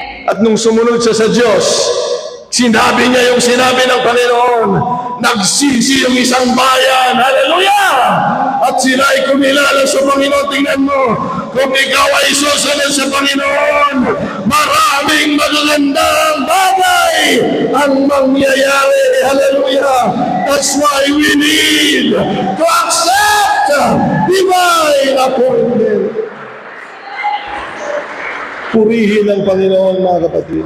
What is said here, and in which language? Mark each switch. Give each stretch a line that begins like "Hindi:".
Filipino: At nung sumunod siya sa Diyos, sinabi niya yung sinabi ng Panginoon. Nagsisi yung isang bayan. Hallelujah! At sila ay kumilala sa Panginoon. Tingnan mo, kung ikaw ay susunod sa Panginoon, maraming magagandang bagay ang mangyayari. Hallelujah!
English: That's why we need to accept divine appointment.
Filipino: Purihin ang Panginoon, mga kapatid.